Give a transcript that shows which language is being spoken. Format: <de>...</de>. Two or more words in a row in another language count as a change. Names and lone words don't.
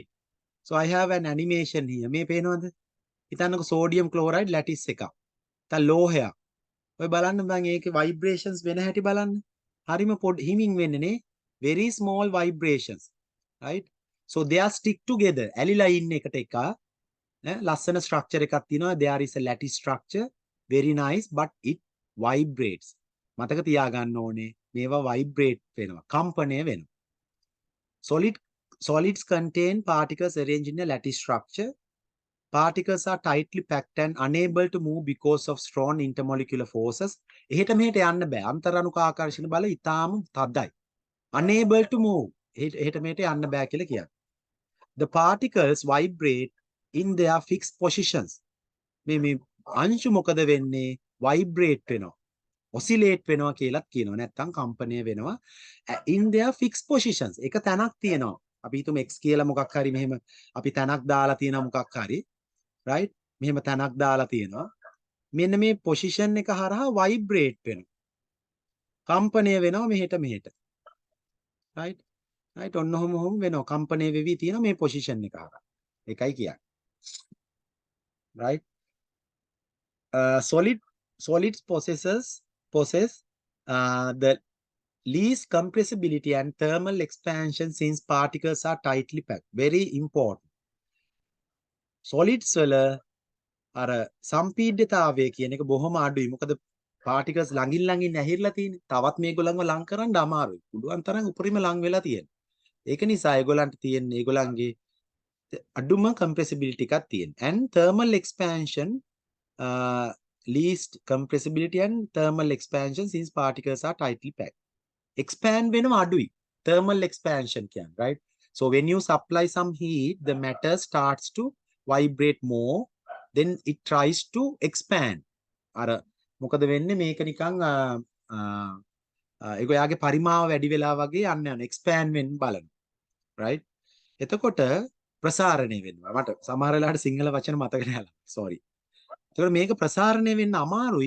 <en>So I have an animation here.</en> <si>මේ පේනවද? හිතන්නකො</si> <en>sodium chloride lattice</en> <si>එකක්. තව ලෝහයක්. ඔය බලන්න මම ඒකේ vibrations වෙන හැටි බලන්න. හරිම පොඩි හිමින් වෙන්නේ නේ.</si> <en>Very small vibrations. Right? So they are stick together.</en> <si>ඇලිලා ඉන්න එකට එක. ලස්සන structure එකක් තියෙනවා.</si> <en>There is a lattice structure. Very nice, but it vibrates.</en> <si>මතක තියාගන්න ඕනේ මේවා vibrate වෙනවා. කම්පණය වෙනවා.</si> <en>Solids contain particles arranged in a lattice structure. Particles are tightly packed and unable to move because of strong intermolecular forces.</en> <si>එහෙට මෙහෙට යන්න බෑ. අන්තර්-අණුක ආකර්ෂණ බල ඉතාම තදයි.</si> <en>Unable to move.</en> <si>එහෙට මෙහෙට යන්න බෑ කියලා කියන්නේ.</si> <en>The particles vibrate in their fixed positions.</en> <si>මේ අංශු මොකද වෙන්නේ? Vibrate වෙනවා. Oscillate වෙනවා කියලාත් කියනවා. නැත්නම් කම්පණය වෙනවා.</si> <en>In their fixed positions.</en> <si>එක තැනක් තියෙනවා. අපි හිතමු x කියලා මොකක් හරි මෙහෙම අපි තැනක් දාලා තියෙනවා මොකක් හරි. right? මෙහෙම තැනක් දාලා තියෙනවා. මෙන්න මේ position එක හරහා vibrate වෙනවා. කම්පණය වෙනවා මෙහෙට මෙහෙට. right? right? ඔන්නෝම වෙනවා. කම්පණය වෙවි තියෙනවා මේ position එක හරහා. ඒකයි කියන්නේ. right?</si> <en>Solids possess the least compressibility and thermal expansion since particles are tightly packed. Very important.</en> <si>Solids වල අර සම්පීඩ්‍යතාවය කියන එක බොහොම අඩුයි. මොකද particles ළඟින් ඇහිරලා තියෙන්නේ. තවත් මේගොල්ලන්ව ලං කරන්න අමාරුයි. පුළුවන් තරම් උපරිම ලං වෙලා තියෙනවා. ඒක නිසා ඒගොල්ලන්ට තියෙන්නේ ඒගොල්ලන්ගේ අඩුම compressibility එකක් තියෙන.</si> <en>And thermal expansion least compressibility and thermal expansion since particles are tightly packed.</en> <si>Expand වෙනවා අඩුයි.</si> <en>Thermal expansion</en> <si>කියන්නේ, right?</si> <en>So when you supply some heat, the matter starts to vibrate more, then it tries to expand.</en> <si>අර මොකද වෙන්නේ මේක නිකන් ඒක යාගේ පරිමාව වැඩි වෙලා වගේ යන්න expand වෙන්න බලන. right? එතකොට ප්‍රසාරණය වෙනවා. මට සමහර වෙලාවට සිංහල වචන මතක නැහැ. sorry. එතකොට මේක ප්‍රසාරණය වෙන්න අමාරුයි.</si>